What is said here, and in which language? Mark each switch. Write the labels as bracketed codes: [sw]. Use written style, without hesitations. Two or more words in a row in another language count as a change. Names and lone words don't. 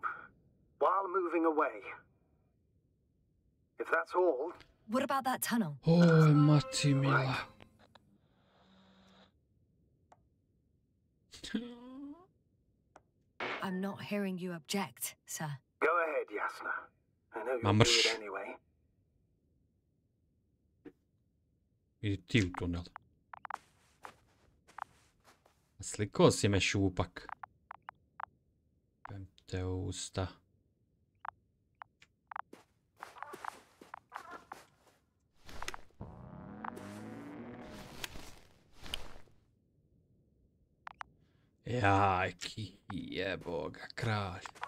[en] While moving away. If that's all... What about that tunnel? [hr] Oj, mati mila. [en] I'm not hearing you object, sir. Go ahead, Jasna. I know you'll do it anyway. [hr] Idi ti u tunel. Slikao si me šupak. Pem te usta. Jaj, ki jebo ga, kralj.